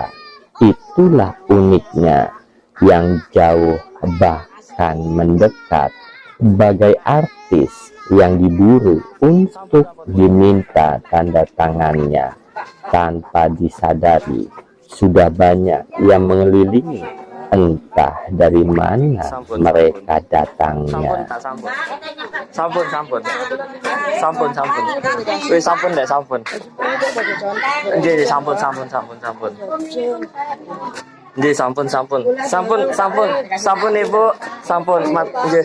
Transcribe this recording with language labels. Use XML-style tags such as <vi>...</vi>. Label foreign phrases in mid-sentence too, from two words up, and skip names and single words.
<id>Itulah uniknya yang jauh bahkan mendekat, bagai artis yang diburu untuk diminta tanda tangannya. Tanpa disadari, sudah banyak yang mengelilingi, entah dari mana mereka datangnya.</id> <jv>Sampun. Wis sampun deh, sampun. Nggih, sampun. Nggih, sampun, sampun. Sampun, sampun. Sampun, Ibu. Sampun, Mat. Nggih.</jv>